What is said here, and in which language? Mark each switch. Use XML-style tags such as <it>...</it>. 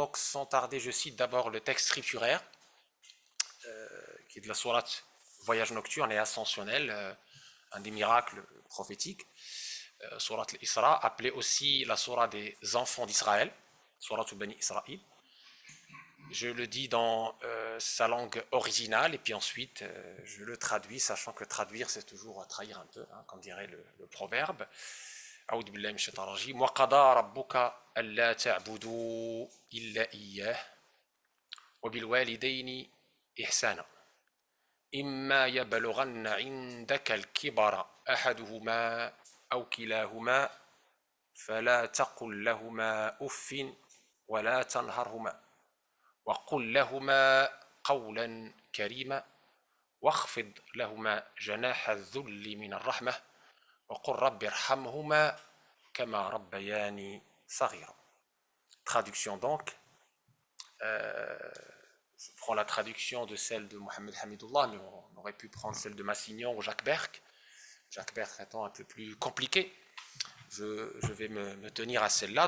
<fr>Donc sans tarder, je cite d'abord le texte scripturaire qui est de la sourate Voyage nocturne et ascensionnel, un des miracles prophétiques, sourate al-Isra, appelée aussi la sourate des enfants d'Israël, sourate Bani Israël. Je le dis dans sa langue originale, et puis ensuite je le traduis, sachant que traduire c'est toujours trahir un peu, hein, comme dirait le proverbe.</fr> <ar>أعوذ بالله من الشيطان الرجيم وقضى ربك ألا تعبدوا إلا إياه وبالوالدين إحسانا إما يبلغن عندك الكبر أحدهما أو كلاهما فلا تقل لهما أف ولا تنهرهما وقل لهما قولا كريما واخفض لهما جناح الذل من الرحمة وقل رب ارحمهما كما ربياني صغيرا.</ar> <fr>Traduction donc. Je prends la traduction de celle de Mohamed Hamidullah, mais on aurait pu prendre celle de Massignon ou Jacques Berck. Jacques Berck étant un peu plus compliqué, je vais me tenir à celle-là.</fr>